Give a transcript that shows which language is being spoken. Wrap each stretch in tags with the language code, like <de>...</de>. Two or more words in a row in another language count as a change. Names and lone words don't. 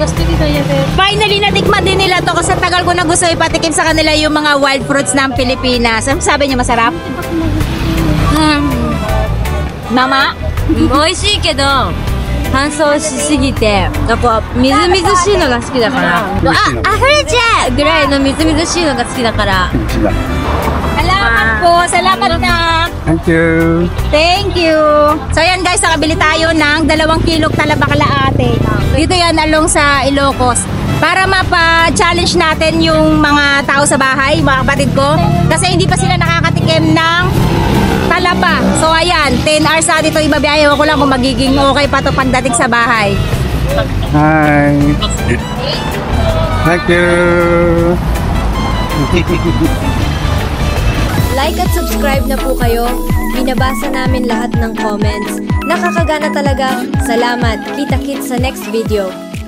<tl>Finally natikman din nila to kasi tagal ko na gusto ipatikim sa kanila yung mga</tl> <en>wild fruits</en> <tl>ng Pilipinas. Ano sabi niyo, masarap? Mama?</tl> <ja>美味しいけど乾燥しすぎてなんかみずみずしいのが好きだから溢れちゃうぐらいのみずみずしいのが好きだから。</ja> <tl>Salamat po, salamat na.</tl> <en>Thank you. Thank you.</en> <tl>So yan guys, nakabili tayo ng 2 kilong talaba kalaate. Dito yan along sa Ilocos. Para mapa-challenge natin yung mga tao sa bahay, mga kapatid ko. Kasi hindi pa sila nakakatikim ng talaba. So ayan, 10 hours na dito ibabiyahe ko lang kung magiging okay pa to pandating sa bahay. Hi. Thank you. Like at subscribe na po kayo. Binabasa namin lahat ng comments. Nakakagana talaga. Salamat. Kita-kits sa</tl> <en>next video.</en>